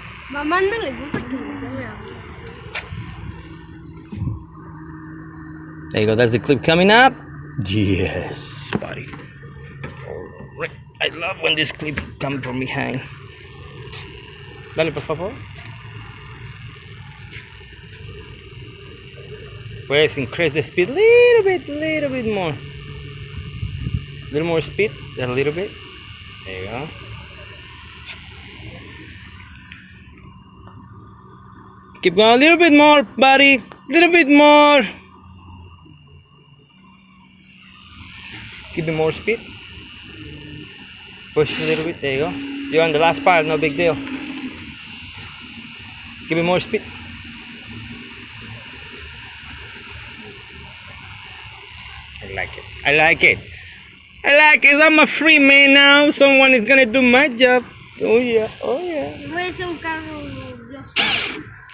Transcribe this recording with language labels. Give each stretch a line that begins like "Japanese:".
Spanish: Mamá no le gusta que me llame a mí.
English: There you go. That's the clip coming up. Yes, buddy. Alright. I love when this clip comes from behind.
Spanish: Dale, por favor. Puedes
English: increase the speed a little bit more. A little more speed, a little bit. There you go. Keep going a little bit more, buddy. A little bit more. Give me more speed. Push a little bit. There you go. You're on the last part, no big deal. Give me more speed. I like it. I like it. I like it. I'm a free man now. Someone is gonna do my job. Oh yeah. Oh yeah.
Spanish: Voy a hacer un carro yo solo.